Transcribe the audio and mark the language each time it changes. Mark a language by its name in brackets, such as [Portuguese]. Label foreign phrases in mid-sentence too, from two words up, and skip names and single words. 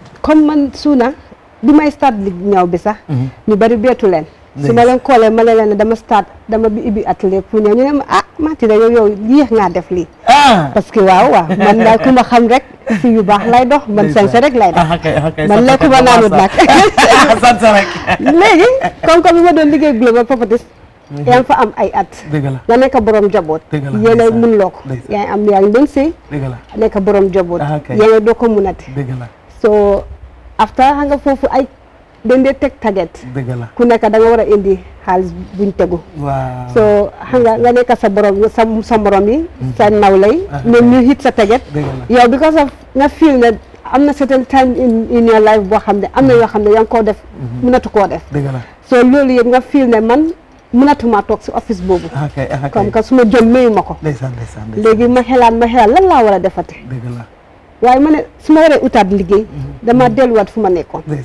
[Wolof] comme man suuna bi may start ñaw bi sax ñu bari beetu leen su ma leen koolee ma leen ne dama bi ibbi atelier pour ñëw ñu ne ma Matilda yow yéex ngaa def lii [French] parce que [Wolof] waaw man daal ku ma xam rek si yu baax lay dox man sañse rek lay dox man lekku ma naanut nag sañse rek léegi comme bi ma doon liggéey Global Properties yaa ngi fa am ay at nga nekk borom jaboot yéen a mun loo ko yaa ngi doon sëy nekk borom jaboot yéen a doo ko munati [English] so after [Wolof] xam nga foofu ay dañ dee teg target ku nekk da nga war a indi xaalis buñ tegu so xam nga nekk sa morom yi sa nawlay ñoom ñu hit sa target yow [English] because of [Wolof] nga feel ne am na [English] certain time in your life [Wolof] boo xam ne am na yoo xam ne yaa ngi koo def mënatu koo def so loolu yëpp nga feel ne man mënatuma toog si office boobu [French] comme que [Wolof] suma jom mayu ma ko léegi ma xelaat lan laa war a defate waaye ma ne su ma waree utaat liggéey dama delluwaat fu ma nekkoon